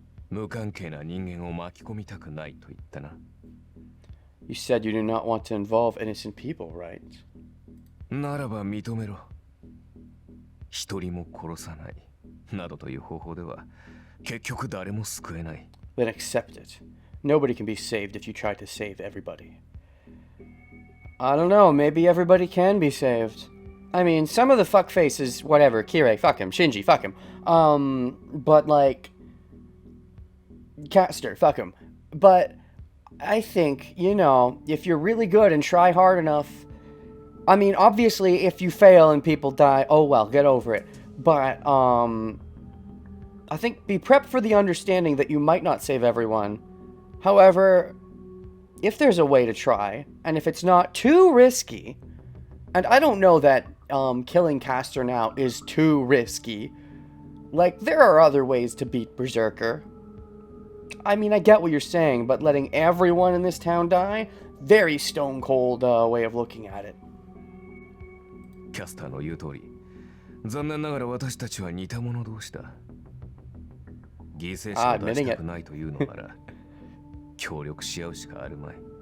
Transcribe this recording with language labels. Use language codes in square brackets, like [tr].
[ja] 無関係な人間を巻き込みたくないと言ったな。 [en] You said you do not want to involve innocent people, right? [ja] ならば認めろ。一人も殺さない。などという方法では結局誰も救えない。 [en] Then accept it. Nobody can be saved if you try to save everybody. I don't know, maybe everybody can be saved. I mean, some of the fuckfaces, whatever, Kirei, fuck him, Shinji, fuck him. But like, Caster, fuck him. But I think, if you're really good and try hard enough, I mean, obviously, if you fail and people die, oh well, get over it. But, I think be prepped for the understanding that you might not save everyone. However, if there's a way to try, and if it's not too risky, and I don't know that killing Caster now is too risky. Like, there are other ways to beat Berserker. I mean, I get what you're saying, but letting everyone in this town die? Very stone cold way of looking at it. [ja] キャスターの言う通り、残念ながら私たちは似た者同士だ。犠牲者を出したくないというのなら、協力し合うしかあるまい。